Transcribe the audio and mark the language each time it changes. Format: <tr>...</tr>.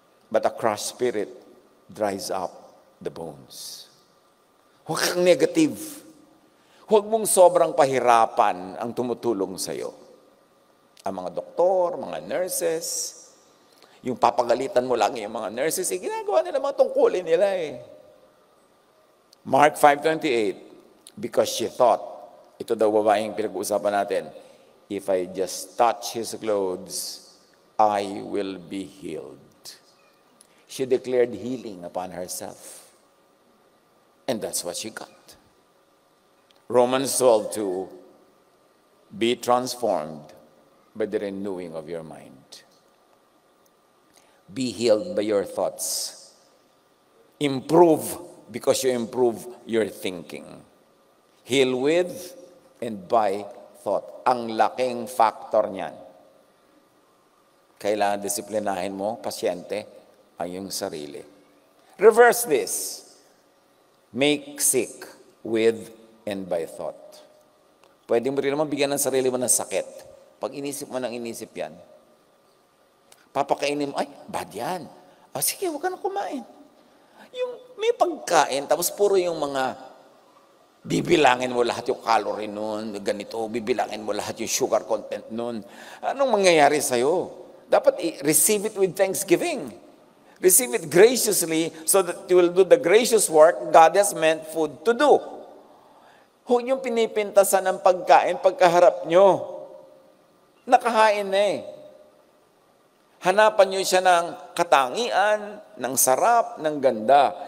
<en>But a crushed spirit dries up the bones.</en> <tl>Huwag kang negative. Huwag mong sobrang pahirapan ang tumutulong sa iyo. Ang mga doktor, mga nurses, yung papagalitan mo lang yung mga nurses, ginagawa nila mga tungkulin nila eh.</tl> <en>Mark 5:28, because she thought,</en> <tl>ito daw babaeng pinag-uusapan natin,</tl> <en>if I just touch his clothes, I will be healed. She declared healing upon herself. And that's what she got. Romans 12:2, be transformed by the renewing of your mind. Be healed by your thoughts. Improve because you improve your thinking. Heal with and by thought.</en> <tl>Ang laking factor niyan. Kailangan disiplinahin mo, pasyente, ang iyong sarili.</tl> <en>Reverse this. Make sick with and by thought.</en> <tl>Pwede mo rin naman bigyan ng sarili mo ng sakit. Pag inisip mo ng inisip yan, papakainin mo, ay, bad yan. Sige, huwag ka na kumain. Yung may pagkain, tapos puro yung mga bibilangin mo lahat yung calorie nun, ganito, bibilangin mo lahat yung sugar content nun. Anong mangyayari sa'yo?</tl> <en>Dapat receive it with thanksgiving. Receive it graciously so that you will do the gracious work God has meant food to do.</en> <tl>Huwag yung pinipintasan ng pagkain pagkaharap nyo. Nakahain na eh. Hanapan nyo siya ng katangian, ng sarap, ng ganda.</tl>